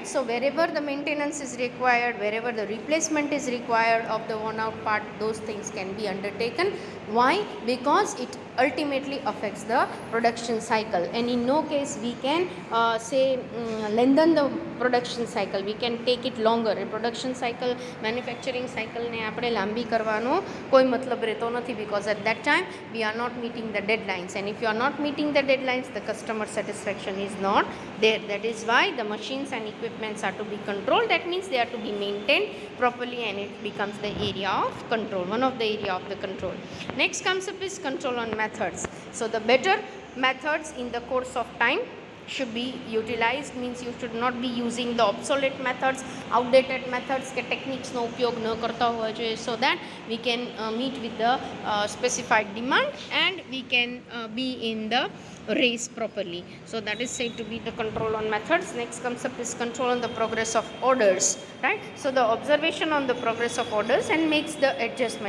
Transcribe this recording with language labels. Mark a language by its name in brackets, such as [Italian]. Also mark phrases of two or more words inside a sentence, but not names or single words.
[English] So wherever the maintenance is required, wherever the replacement is required of the worn out part, those things can be undertaken. Why? Because it ultimately affects the production cycle, and in no case we can say lengthen the production cycle, we can take it longer. A production cycle, manufacturing cycle [Gujarati] ને આપણે લાંબી કરવાનો કોઈ મતલબ રહેતો નથી, [English] because at that time we are not meeting the deadlines, and if you are not meeting the deadlines, the customer satisfaction is not there. That is why the machines and equipments are to be controlled. That means they are to be maintained properly, and it becomes the area of control, one of the area of the control. Next comes up is control on methods. So the better methods in the course of time should be utilized, means you should not be using the obsolete methods, outdated methods [Gujarati] કે ટેકનિક્સનો ઉપયોગ ન કરતા હોવા જોઈએ, [English] so that we can meet with the specified demand and we can be in the race properly. So that is said to be the control on methods. Next comes up is control on the progress of orders, right? So the observation on the progress of orders and makes the adjustment.